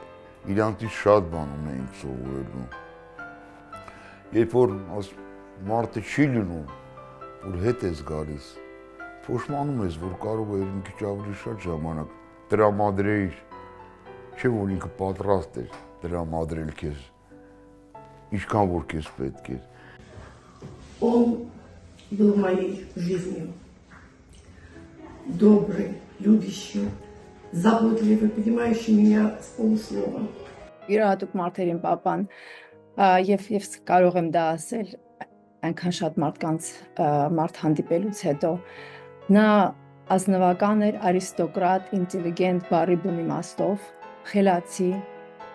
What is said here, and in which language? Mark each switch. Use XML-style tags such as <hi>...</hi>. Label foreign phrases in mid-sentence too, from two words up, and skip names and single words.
<hy>Իրանցից շատ բան ունեինք սովորելու։ Երբ որ մարդը չի լինում, որ հետ ես գալիս, փոշմանում ես, որ կարող է մի քիչ ավելի շատ ժամանակ տրամադրեիր, չէ որ ինքը պատրաստ էր տրամադրել քեզ, ինչքան որ քեզ պետք էր։</hy> <ru>Он был моей жизнью. Добрый, любящий, заботливый, понимающий меня с полуслова.</ru> <hy>Յուրահատուկ մարդերին պապան եւ կարող եմ դա ասել այնքան շատ մարդ հանդիպելուց հետո նա ազնվական էր, արիստոկրատ, ինտելիգենտ, բարի բուն իմաստով, խելացի,</hy>